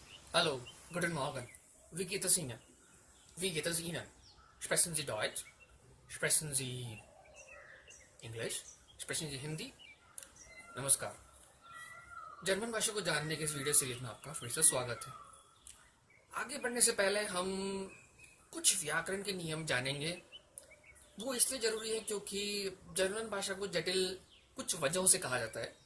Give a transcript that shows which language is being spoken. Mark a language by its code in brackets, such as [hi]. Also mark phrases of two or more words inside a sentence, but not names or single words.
[de] Hallo, guten Morgen. Wie geht es Ihnen? Wie geht es Ihnen? Sprechen Sie Deutsch? Sprechen Sie English? Sprechen Sie हिंदी? नमस्कार। [hi] जर्मन भाषा को जानने के इस वीडियो सीरीज में आपका फिर से स्वागत है। आगे बढ़ने से पहले हम कुछ व्याकरण के नियम जानेंगे। वो इसलिए जरूरी है क्योंकि जर्मन भाषा को जटिल कुछ वजहों से कहा जाता है।